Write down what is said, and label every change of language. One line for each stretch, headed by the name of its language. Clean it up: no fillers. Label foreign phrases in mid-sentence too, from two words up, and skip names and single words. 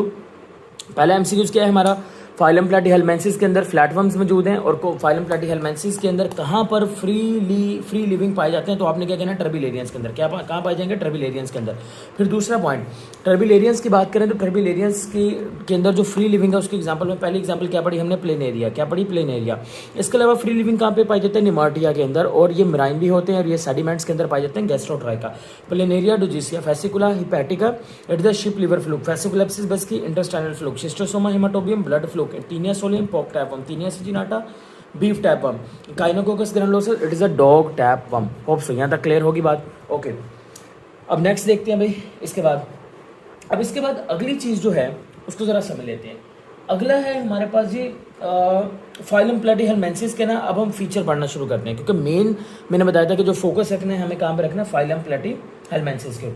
Hindi: पहला एमसीक्यूज क्या है हमारा, फाइलम प्लैटीहेलमेंथिस के अंदर फ्लैटवर्म्स मौजूद हैं, और फाइलम प्लैटीहेलमेंथिस के अंदर कहाँ पर
English: free living
Hindi: पाए जाते हैं, तो आपने क्या कहना है, टर्बिलेरियंस के अंदर। कहाँ पाए जाएंगे, टर्बिलेरियंस के अंदर। फिर दूसरा पॉइंट, टर्बिलेरियंस की बात करें तो टर्बिलेरियंस के अंदर जो
English: free living
Hindi: है उसके एग्जाम्पल में पहली एग्जाम्पल क्या पढ़ी हमने, प्लेनेरिया, क्या पढ़ी, प्लेनेरिया। इसके अलावा
English: free living
Hindi: कहाँ पे पाए जाते हैं, निमार्टिया के अंदर, और ये मराइन भी होते हैं, और ये सेडिमेंट्स के अंदर पाए जाते हैं, गैस्ट्रोट्राइका।
English: Planaria Dugesia, Fasciola hepatica, it the sheep liver fluke, Fasciolopsis buski intestinal fluke, Schistosoma haematobium blood fluke, Taenia solium pork tape worm, Taenia saginata beef tape worm, Echinococcus granulosus it is a dog tape worm. hope so
Hindi: यहाँ तक क्लियर होगी बात। ओके, अब नेक्स्ट देखते हैं भाई इसके बाद। अब इसके बाद अगली चीज़ जो है उसको ज़रा समझ लेते हैं। अगला है हमारे पास जी फाइलम प्लैटीहेलमेंथिस के ना, अब हम फीचर पढ़ना शुरू करते हैं, क्योंकि मेन मैंने बताया था कि जो फोकस रखना है हमें काम पे रखना फाइलम प्लैटीहेलमेंथिस के ऊपर।